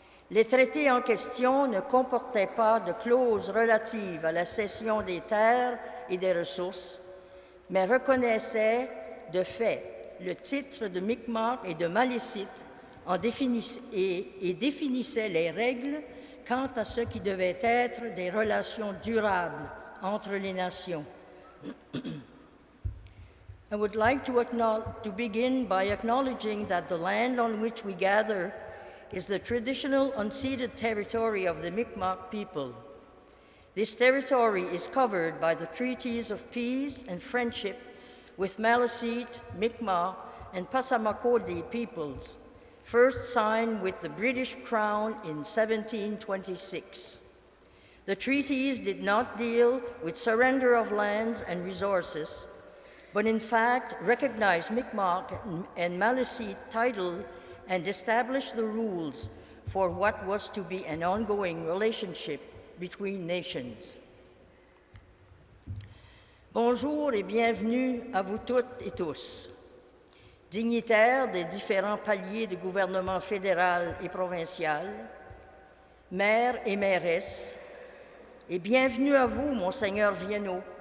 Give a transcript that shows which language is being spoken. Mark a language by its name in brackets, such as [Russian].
[French] Les traités en question ne comportaient pas de clauses relatives à la cession des terres et des ressources, mais reconnaissaient de fait le titre de Mi'kmaq et de Malécite et définissaient les règles quant à ce qui devait être des relations durables entre les nations. [English] I would like to begin by acknowledging that the land on which we gather is the traditional unceded territory of the Mi'kmaq people. This territory is covered by the treaties of peace and friendship with Maliseet, Mi'kmaq, and Passamaquoddy peoples, first signed with the British Crown in 1726. The treaties did not deal with surrender of lands and resources, but in fact recognized Mi'kmaq and Maliseet title and established the rules for what was to be an ongoing relationship between nations. [French] Bonjour et bienvenue à vous toutes et tous, dignitaires des différents paliers du gouvernement fédéral et provincial, maires et mairesses, et bienvenue à vous, Monseigneur Viennot,